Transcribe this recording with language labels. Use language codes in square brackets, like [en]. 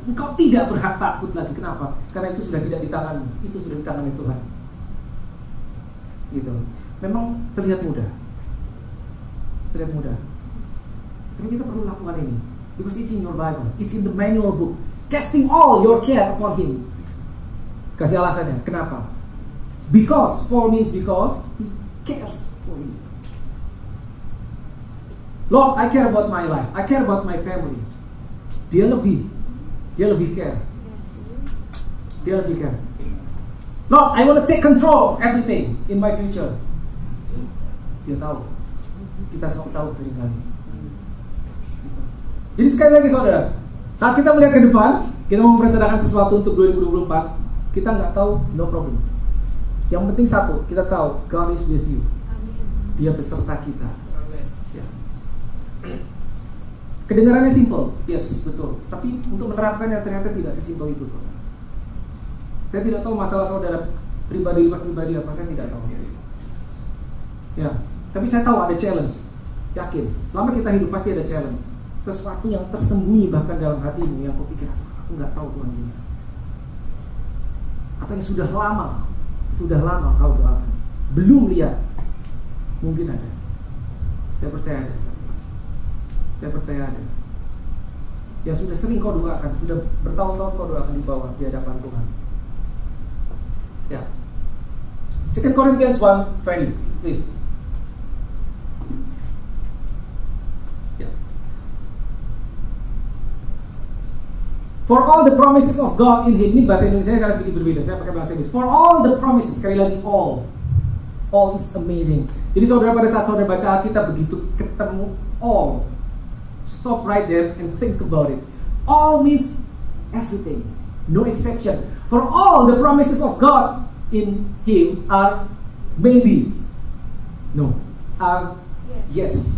[id] Engkau tidak berhak takut lagi. Kenapa? Karena itu sudah tidak di tanganmu. Itu sudah di tangan Tuhan. gitu. Memang terlihat mudah, tapi kita perlu lakukan ini, [en] because it's in your Bible, it's in the manual book. Casting all your care upon Him. [id] Kasih alasannya, kenapa? [en] Because, for means because He cares for you. Lord, I care about my life, I care about my family. [id] Dia lebih care. Dia lebih care. [en] Lord, I want to take control of everything in my future. [id] Dia tahu. Kita tahu seringkali. Jadi sekali lagi saudara, saat kita melihat ke depan, kita mau merencanakan sesuatu untuk 2024, kita nggak tahu, [en] no problem. [id] Yang penting satu, kita tahu [en] God is with you. [id] Dia beserta kita. Ya. Kedengarannya simple, yes, betul. Tapi untuk menerapkannya ternyata tidak sesimpel itu, saudara. Saya tidak tahu masalah saudara pribadi apa, saya tidak tahu. Ya, tapi saya tahu ada challenge. Yakin, selama kita hidup pasti ada challenge. Sesuatu yang tersembunyi bahkan dalam hatimu yang kau pikir, aku nggak tahu Tuhan ini. Atau yang sudah lama kau doakan, belum lihat, mungkin ada. Saya percaya ada. Yang sudah sering kau doakan, sudah bertahun-tahun kau doakan di bawah di hadapan Tuhan. Ya. [en] 2 Corinthians 1:20, please. For all the promises of God in Him. [id] Ini bahasa Indonesia karena sedikit berbeda. Saya pakai bahasa Inggris. [en] For all the promises. [id] Sekali lagi [en] all is amazing. [id] Jadi saudara, pada saat saudara baca Alkitab begitu ketemu all, [en] stop right there and think about it. All means everything, no exception. For all the promises of God in Him are maybe, no, are yes.